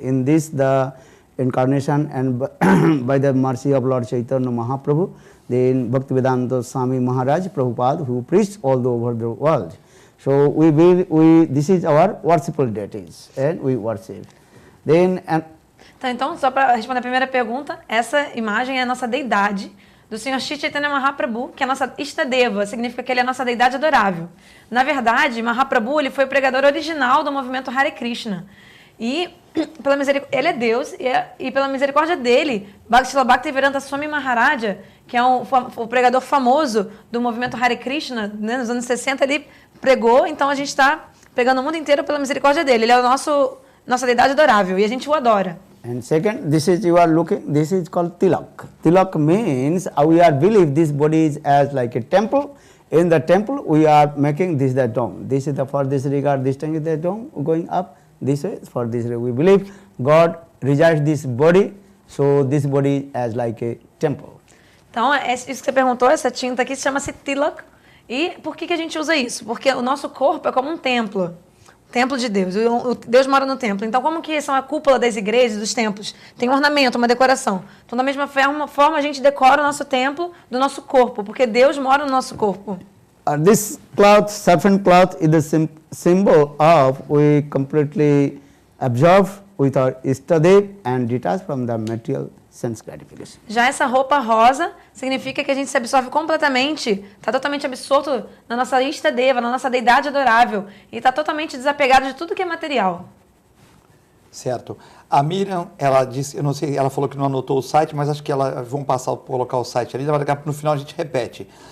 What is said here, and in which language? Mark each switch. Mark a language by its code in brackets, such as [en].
[en] In this, the incarnation and by the mercy of Lord Chaitanya Mahaprabhu, then Bhaktivedanta Swami Maharaj Prabhupada, who preached all over the world. So this is our worshipful deities, and we worship. Then [pt] Então, só para responder a primeira pergunta, essa imagem é a nossa deidade do Sr. Shri Chaitanya Mahaprabhu, que é a nossa Ishtadeva, significa que ele é a nossa deidade adorável. Na verdade, Mahaprabhu ele foi o pregador original do movimento Hare Krishna. E ele é Deus, e pela misericórdia dele, Bhakti Bhaktivedanta Swami Maharaja, que é o pregador famoso do movimento Hare Krishna, né, nos anos 60, ele pregou, então a gente está pregando o mundo inteiro pela misericórdia dele. Ele é nossa deidade adorável, e a gente o adora. [en] And second, this is called tilak. Tilak means we are believe this body is as like a temple. In the temple, we are making this the dome. This is for this regard, this thing is the dome going up. This way, for this way, we believe God resides this body, so this body as like a temple. [pt] Então, isso que você perguntou, essa tinta aqui chama-se tilak. E por que a gente usa isso? Porque o nosso corpo é como um templo. Templo de Deus. Deus mora no templo. Então, como que são a cúpula das igrejas, dos templos? Tem um ornamento, uma decoração. Então, da mesma forma, a gente decora o nosso templo do nosso corpo, porque Deus mora no nosso corpo. [en] This cloth, serpent cloth, is the symbol of we completely absorb with our Ishtadev and detach from the material sense gratification. [pt] Já essa roupa rosa significa que a gente se absorve completamente, está totalmente absorto na nossa Ishtadeva, na nossa deidade adorável, e está totalmente desapegado de tudo que é material. Certo. A Miriam, ela disse, eu não sei, ela falou que não anotou o site, mas acho que vão colocar o site ali, no final a gente repete.